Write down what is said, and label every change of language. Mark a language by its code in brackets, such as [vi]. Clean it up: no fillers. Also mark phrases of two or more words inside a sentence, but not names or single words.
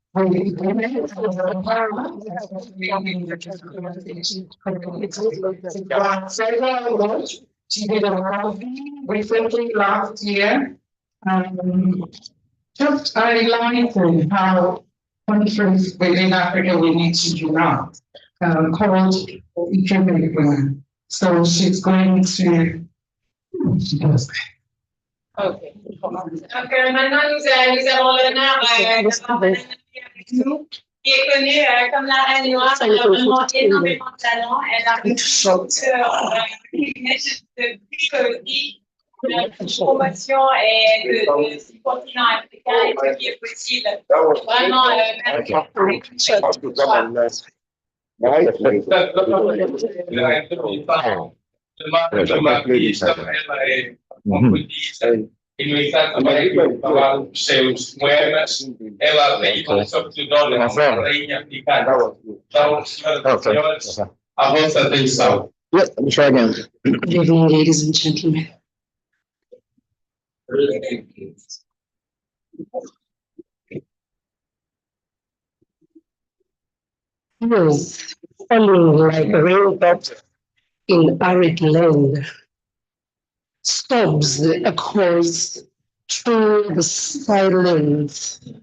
[en] She did a movie recently last year. Just highlighting how countries within Africa we need to unite, called economic plan. So she's going to. Ok. [fr] Donc maintenant, nous avons l'honneur d'avoir avec nous, qui est connue comme la reine noire. Elle a vraiment énormément de talent. Elle a une de psychologie, de promotion et du continent africain et ce qui est possible. Vraiment, [pt] e no entanto também falaram dos seus poemas, ela tem como sobrenome a rainha africana. Então, senhoras e senhores, a vossa atenção. [en] Good evening, ladies and gentlemen. Years falling like raindrops in arid land, sobs echoes through the silence.